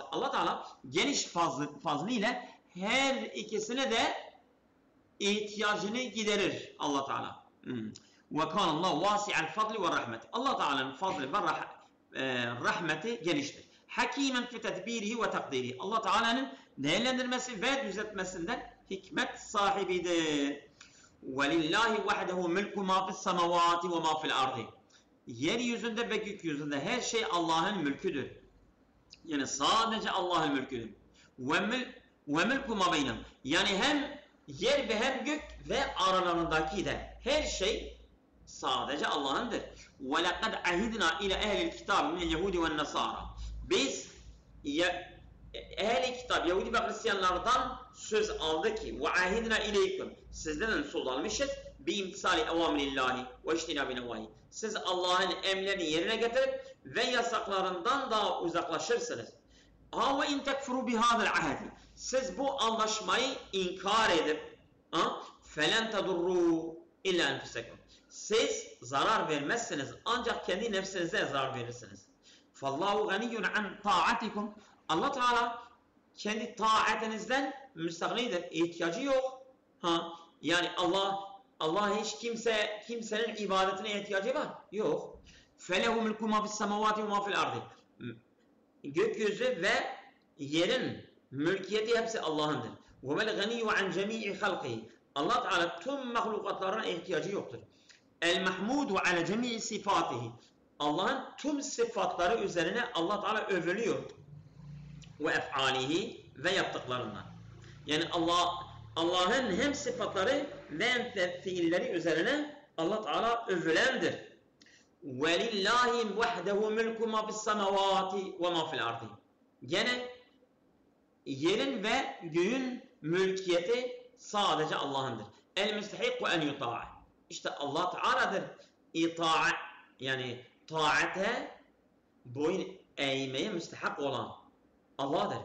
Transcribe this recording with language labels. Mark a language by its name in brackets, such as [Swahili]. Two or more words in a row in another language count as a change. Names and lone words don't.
[Turkish] Allah Teala geniş fazlı ile her ikisine de ihtiyacını giderir Allah Teala. [Arabic] وكان الله واسع الفضل والرحمة. [Turkish] Allah Teala'nın fazlı ve rahmeti geniştir. [Arabic] حكيما في تدبيره وتقديره. [Turkish] Allah Teala'nın değerlendirmesi ve düzeltmesinden hikmet sahibidir. [Arabic] وَلِلَّهِ وَحْدَهُ مِلْكُ مَا فِي السَّمَوَاتِ وَمَا فِي الْأَرْضِ [Turkish] Yeryüzünde ve gökyüzünde her şey Allah'ın mülküdür. Yani sadece Allah'ın mülküdür. [Arabic] وَمِلْكُ مَا بَيْنَهُ [Turkish] Yani hem yer ve hem gök ve aralarındaki de her şey sadece Allah'ındır. [Arabic] وَلَقَدْ عَهِدْنَا إِلَى اَهْلِ الْكِتَابِ مِنَ الْيَهُودِ وَالنَّصَارَى [Turkish] Biz ehl-i kitap, Yahudi ve Hristiyanlardan söz aldı ki [Arabic] وَعَهِدْنَا اِلَيْكُمْ [Turkish] Sizden söz almışız [Arabic] بِاِمْتِسَالِ اَوَامِنِ اللّٰهِ وَاِجْتِنَابِ نَوَاهِ [Turkish] Siz Allah'ın emlerini yerine getirip ve yasaklarından da uzaklaşırsınız. [Arabic] وَاِنْ تَكْفُرُوا بِهَذَا الْعَهَدِ [Turkish] Siz bu anlaşmayı inkar edip [Arabic] فَلَنْ تَضُرُّوا اِلَّا اَنْفُسَكُمْ [Turkish] Siz zarar vermezsiniz ancak kendi nefsinize zarar verirsiniz. [Arabic] فَاللّٰهُ غَنِيٌّ عَنْ طَاعَتِكُمْ [Turkish] Allah Teala kendi taatinizden müstahnidir. İhtiyacı yok. Yani Allah hiç kimsenin ibadetine ihtiyacı var. Yok. [Arabic] فَلَهُ مِلْكُ مَا فِي السَّمَوَاتِ وَمَا فِي الْأَرْضِ [Turkish] Gökyüzü ve yerin mülkiyeti hepsi Allah'ındır. [Arabic] وَمَا الْغَنِيُّ عَنْ جَمِيعِ خَلْقِهِ [Turkish] Allah Teala tüm mahlukatlarına ihtiyacı yoktur. [Arabic] المحمود على جميع صفاته [Turkish] Allah'ın tüm sıfatları üzerine Allah Teala övülüyor. [Arabic] وأفعاله [Turkish] ve yaptıklarından. Yani Allah'ın hem sıfatları ve hem fiilleri üzerine Allah Teala övülendir. [Arabic] وَلِلَّهِ وَحْدَهُ مِلْكُ مَا فِي السَّمَوَاتِ وَمَا فِي الْأَرْضِ [Turkish] Gene yerin ve göğün mülkiyeti sadece Allah'ındır. [Arabic] المستحق أن يطاع [Turkish] İşte Allah Teala'dır. İta'a yani taate boyun eğmeye müstehak olan Allah'dır.